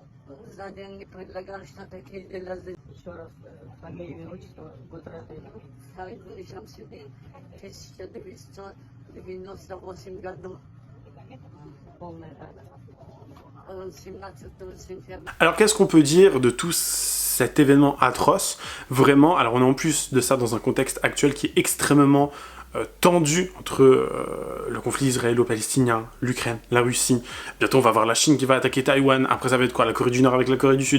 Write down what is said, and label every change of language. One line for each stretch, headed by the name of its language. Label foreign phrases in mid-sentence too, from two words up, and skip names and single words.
Russian: За деньги предлагал, что такие дела. Еще раз, фамилия, отчество, год рождения. Фаридун Шамсидин, 1998 году. Полная дата. 17 сентября.
French: Alors qu'est-ce qu'on peut dire de tout cet événement atroce? Vraiment, alors on est en plus de ça dans un contexte actuel qui est extrêmement tendu entre le conflit israélo-palestinien, l'Ukraine, la Russie. Bientôt on va voir la Chine qui va attaquer Taïwan, après ça va être quoi? La Corée du Nord avec la Corée du Sud.